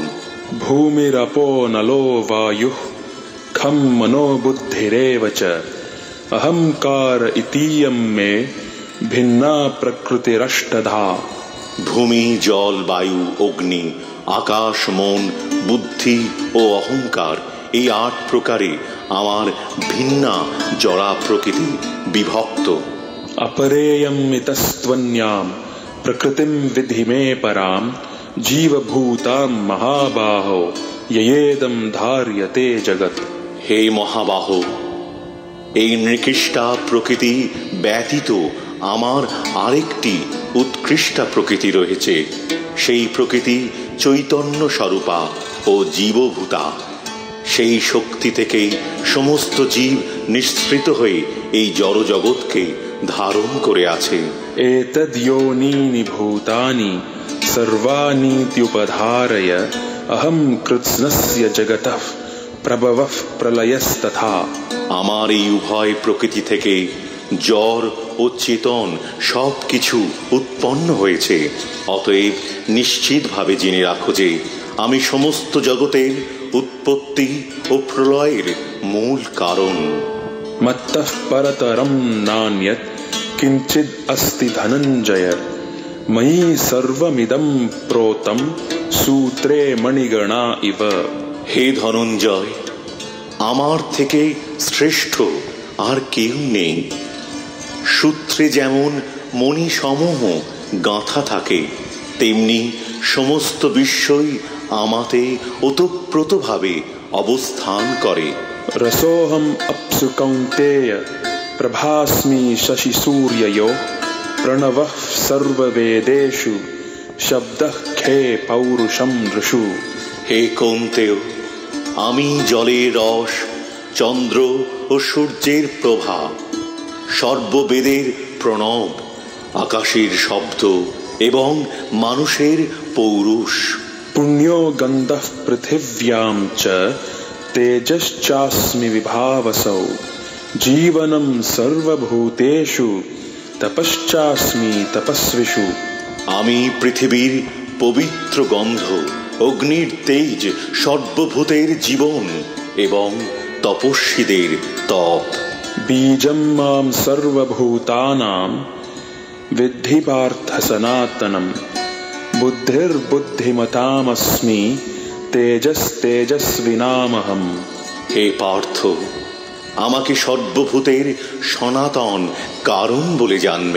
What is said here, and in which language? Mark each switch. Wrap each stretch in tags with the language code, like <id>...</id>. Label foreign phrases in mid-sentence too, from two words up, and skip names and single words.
<sa>ভূমিরপো নলো বায়ুঃ খম মনো বুদ্ধিরেব চ অহংকার ইতীয়ং মে ভিন্না প্রকৃতিরষ্টধা।</sa> <bn>ভূমি, জল, বায়ু, অগ্নি, আকাশ, মন, বুদ্ধি ও অহংকার, এই 8 প্রকারে আমার ভিন্না জড়া প্রকৃতি বিভক্ত।</bn> <sa>अपरेयम् इतस्त्वन्याम् प्रकृतिं विधि मे पराम् जीवभूतां महाबाहो ययेदं धार्यते जगत्।</sa> <bn>হে মহাবাহ, এই নিকৃষ্টা প্রকৃতি ব্যতীত আমার আরেকটি উৎকৃষ্টা প্রকৃতি রয়েছে। সেই প্রকৃতি চৈতন্য স্বরূপা ও জীবভূতা। সেই শক্তি থেকেই সমস্ত জীব নিঃসৃত হয়ে এই জড় জগৎকে ধারণ করে আছে।</bn> <sa>एतद् योनीनि भूतानि सर्वानीत्युपधारय अहं कृत्स्नस्य जगतः प्रभवः प्रलयस्तथा।</sa> <bn>আমার এই উভয় প্রকৃতি থেকে জড় ও চেতন সব কিছু উৎপন্ন হয়েছে। অতএব নিশ্চিতভাবে জেনে রাখো যে আমি সমস্ত জগতের উৎপত্তি ও প্রলয়ের মূল কারণ।</bn> <sa>मत्तः परतरं नान्यत् किञ्चिद् अस्ति धनञ्जय मयि सर्वमिदं प्रोतं सूत्रे मणिगणा इव।</sa> <bn>হে ধনঞ্জয়, আমার থেকে শ্রেষ্ঠ আর কেউ নেই। সূত্রে যেমন মণিসমূহ গাঁথা থাকে, তেমনি সমস্ত বিশ্বই আমাতে ওতপ্রোতভাবে অবস্থান করে।</bn> <sa>रसोऽहं अप्सु कौन्तेय प्रभास्मि शशि सूर्ययो प्रणवः सर्ववेदेषु शब्दः खे पौरुषं नृषु।</sa> <bn>হে কৌন্তেয়, আমি জলের রস, চন্দ্র ও সূর্যের প্রভা, সর্ববেদের প্রণব, আকাশের শব্দ এবং মানুষের পৌরুষ।</bn> <sa>पुण्यो गन्धः पृथिव्यां च तेजश्चास्मि विभावसौ जीवनं सर्वभूतेषु तपश्चास्मि तपस्विषु।</sa> <bn>আমি পৃথিবীর পবিত্র গন্ধ, অগ্নির তেজ, সর্বভূতের জীবন এবং তপস্বীদের তপ।</bn> <sa>बीजं मां सर्वभूतानां विद्धि पार्थ सनातनं बुद्धिर्बुद्धिमतामस्मि तेजस्तेजस्विनामहम्।</sa> <bn>হে পার্থ, আমাকে সর্বভূতের সনাতন কারণ বলে জানবে।</bn>